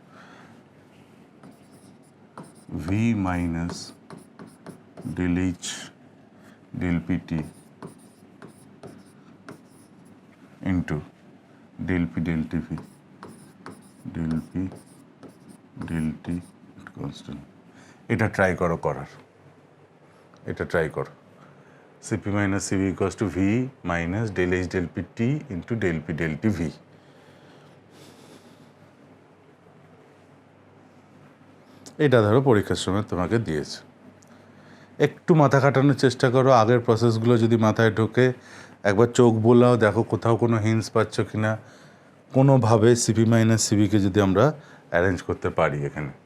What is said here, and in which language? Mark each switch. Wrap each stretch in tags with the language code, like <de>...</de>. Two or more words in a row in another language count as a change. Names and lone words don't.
<en>V minus del H del Pt into del P del Tv del P del T constant।</en> <bn>এটা ট্রাই করো করার, এটা ট্রাই করো।</bn> <en>Cp minus Cv equals to V minus del H del Pt into del P del Tv।</en> <bn>এটা ধরো পরীক্ষার সময় তোমাকে দিয়েছে, একটু মাথা খাটানোর চেষ্টা করো, আগের প্রসেসগুলো যদি মাথায় ঢোকে একবার চোখ বোলাও, দেখো কোথাও কোনো হিন্টস পাচ্ছ কি না, কোনোভাবে</bn> <en>Cp minus Cvকে</en> <bn>যদি আমরা অ্যারেঞ্জ করতে পারি এখানে।</bn>